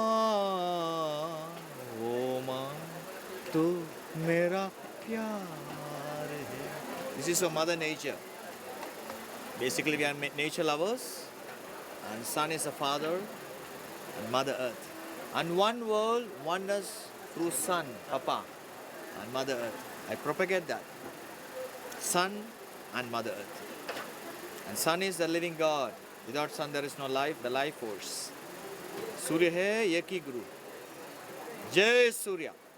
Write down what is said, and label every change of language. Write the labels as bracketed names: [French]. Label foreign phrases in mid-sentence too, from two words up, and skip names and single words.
[Hindi] ओ माँ तू मेरा प्यार है. [English] This is for Mother Nature. Basically we are nature lovers, and Sun is the Father and Mother Earth, and one world wonders through Sun, Papa, and Mother Earth. I propagate that. Sun and Mother Earth. And Sun is the living God. Without Sun there is no life, the life force. [Hindi] सूर्य है, एक ही गुरु. जय सूर्य.